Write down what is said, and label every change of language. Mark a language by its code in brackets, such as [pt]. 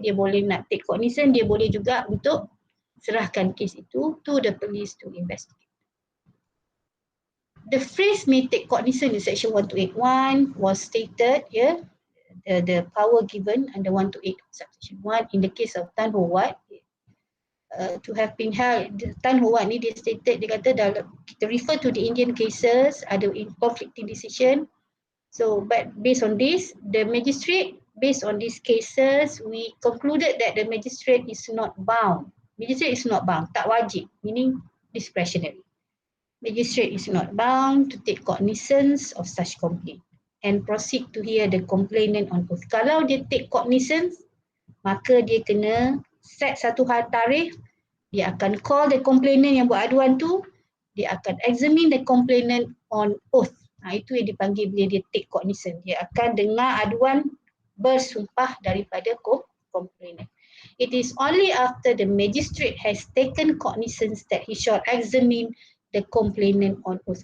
[ms] Dia boleh nak [en] take cognizance, [ms] dia boleh juga untuk serahkan kes itu [en] to the police to investigate. The phrase may take cognizance in section 1281 was stated here, the power given under 128 subsection 1 in the case of Tan Ho Wat to have been held. Tan Ho Wat [ms] ni dia [en] stated, [ms] dia kata dalam kita [en] refer to the Indian cases ada conflicting decision. So but based on this, the magistrate, based on these cases, we concluded that the magistrate is not bound. Magistrate is not bound, [ms] tak wajib, [en] meaning discretionary. Magistrate is not bound to take cognizance of such complaint and proceed to hear the complainant on oath. [ms] Kalau dia [en] take cognizance, [ms] maka dia kena set satu tarikh, dia akan [en] call the complainant [ms] yang buat aduan tu, dia akan [en] examine the complainant on oath. [ms] Itu yang dipanggil bila dia [en] take cognizance. [ms] Dia akan dengar aduan bersumpah daripada complainant. [en] It is only after the magistrate has taken cognizance that he shall examine the complainant on oath.